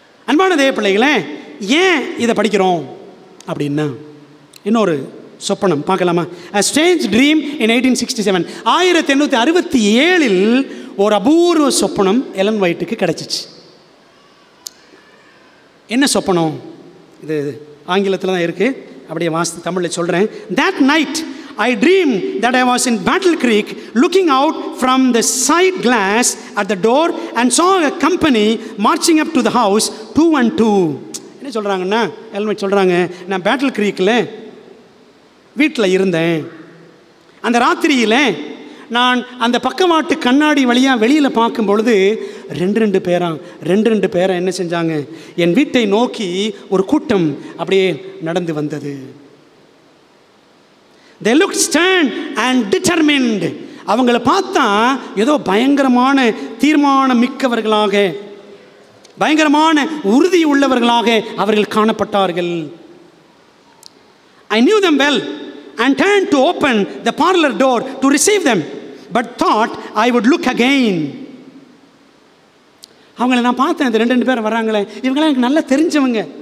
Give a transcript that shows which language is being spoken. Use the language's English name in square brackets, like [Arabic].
[Tamil] அன்பான தேவ பிள்ளைகளே, ஏன் இதை படிக்கிறோம் அப்படின்னா, இன்னொரு சொப்பனம் பார்க்கலாமா? [English] A strange dream in 1867. [Tamil] 1867 ஒரு அபூர்வ சொப்பனம் எலன் ஒயிட்டுக்கு கிடைச்சிச்சு. என்ன சொப்பனம்? இது ஆங்கிலத்தில் தான் இருக்குது, அப்படியே வாசித்து தமிழில் சொல்கிறேன். [English] That night I dreamed that I was in Battle Creek looking out from the side glass at the door and saw a company marching up to the house 2 and 2. [Tamil] என்ன சொல்கிறாங்கன்னா, எல்மெட் சொல்கிறாங்க, நான் பேட்டில் க்ரீக்கில் வீட்டில் இருந்தேன். அந்த ராத்திரியில் நான் அந்த பக்கவாட்டு கண்ணாடி வழியாக வெளியில் பார்க்கும் பொழுது ரெண்டு பேரா என்ன செஞ்சாங்க, என் வீட்டை நோக்கி ஒரு கூட்டம் அப்படியே நடந்து வந்தது. [English] They looked stern and determined. [Tamil] அவங்கள பார்த்தா ஏதோ பயங்கரமான தீர்மானம் மிக்கவர்களாக, பயங்கரமான உறுதி உள்ளவர்களாக அவர்கள் காணப்பட்டார்கள். [English] I knew them well and turned to open the parlor door to receive them, but thought I would look again. [Tamil] அவங்கள நான் பார்த்தேன், இந்த ரெண்டு பேர் வராங்களே, இவங்களாம் எனக்கு நல்லா தெரிஞ்சவங்க.